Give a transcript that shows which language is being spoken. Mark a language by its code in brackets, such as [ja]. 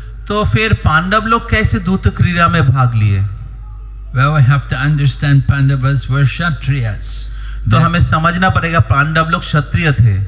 [hi] तो फिर पांडव लोग कैसे दूत क्रिया में भाग लिए? [en] Well, we have to understand Pandavas were Kshatriyas. [hi] तो हमें समझना पड़ेगा पांडव लोग क्षत्रिय थे।